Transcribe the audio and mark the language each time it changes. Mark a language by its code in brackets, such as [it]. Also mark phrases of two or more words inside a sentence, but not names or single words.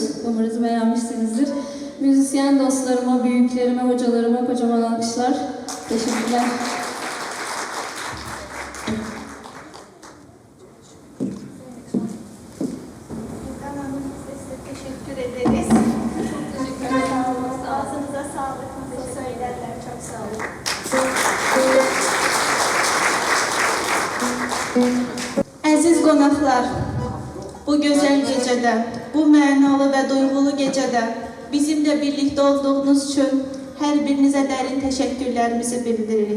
[tr] Umarız beğenmişsinizdir. Müzisyen dostlarıma, büyüklerime, hocalarıma kocaman alkışlar. Teşekkürler. Hanım, size teşekkür ederiz. Çok teşekkür ederim. Ağzınıza sağlık. Nasıl söylerler. Çok sağ olun. [az] Əziz qonaqlar, bu gözəl gecədə, bu mənalı və duyğulu gecədə bizimlə birlikdə olduğunuz üçün hər birinizə dərin təşəkkürlərimizi bildiririk.